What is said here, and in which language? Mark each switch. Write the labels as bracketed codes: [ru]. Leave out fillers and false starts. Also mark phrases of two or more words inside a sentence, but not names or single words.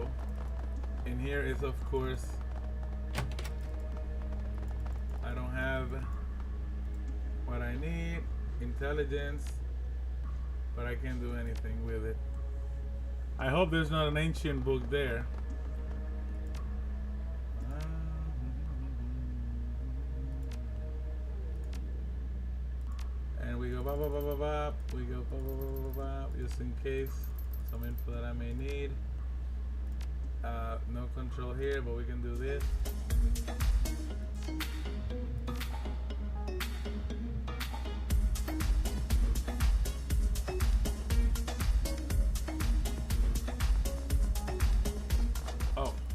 [en] In here is, of course, I don't have what I need, intelligence, but I can't do anything with it. I hope there's not an ancient book there. And we go ba ba ba ba ba. We go ba ba ba ba ba, just in case some info that I may need. No control here, but we can do this. Oh.